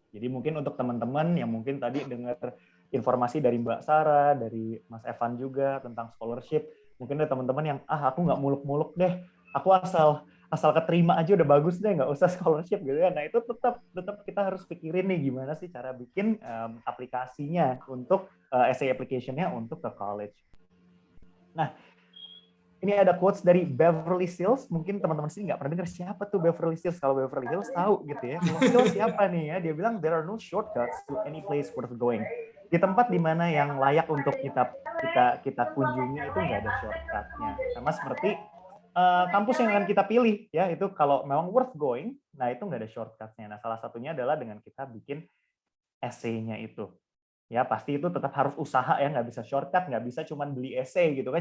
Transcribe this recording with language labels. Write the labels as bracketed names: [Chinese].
[Indonesian] Jadi mungkin untuk teman-teman yang mungkin tadi dengar informasi dari Mbak Sarah, dari Mas Evan juga tentang scholarship, mungkin ada teman-teman yang aku nggak muluk-muluk deh, aku asal keterima aja udah bagus deh, nggak usah scholarship gitu ya. Nah, itu tetap kita harus pikirin nih gimana sih cara bikin aplikasinya untuk essay application-nya untuk ke college. Nah, ini ada quotes dari Beverly Hills. Mungkin teman-teman sini nggak pernah dengar siapa tuh Beverly Hills. Kalau Beverly Hills tahu gitu ya. Kalau Hills siapa nih ya? Dia bilang [English] there are no shortcuts to any place worth going. [Indonesian] Di tempat di mana yang layak untuk kita kunjungi itu nggak ada shortcutnya. Sama seperti kampus yang akan kita pilih ya, itu kalau memang [English] worth going, [Indonesian] nah itu nggak ada shortcutnya. Nah, salah satunya adalah dengan kita bikin essay-nya itu. Ya pasti itu tetap harus usaha ya, nggak bisa shortcut, nggak bisa cuma beli essay gitu kan.